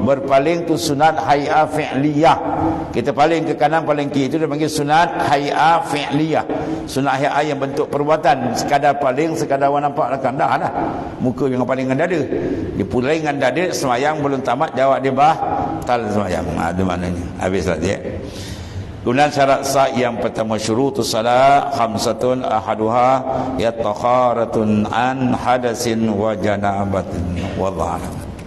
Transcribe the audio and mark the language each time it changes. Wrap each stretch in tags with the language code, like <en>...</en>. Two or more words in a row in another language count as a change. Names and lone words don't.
<ms>Berpaling tu sunat</ms> <ar>هيئة فعلية.</ar> <ms>Kita paling ke kanan, paling kiri, itu dia panggil sunat</ms> <ar>هيئة فعلية.</ar> <ms>Sunat hay'a yang bentuk perbuatan. Sekadar paling, sekadar orang nampak belakang, dah lah. Muka yang paling dengan dada. Dia pulang dengan dada, semayang belum tamat, jawab dia batal semayang. Itu maknanya. Habis lah dia. Kemudian syarat sah yang pertama,</ms> <ar>شروط الصلاة خمسة أحدها الطهارة عن حدث وجنابة. والله أعلم.</ar>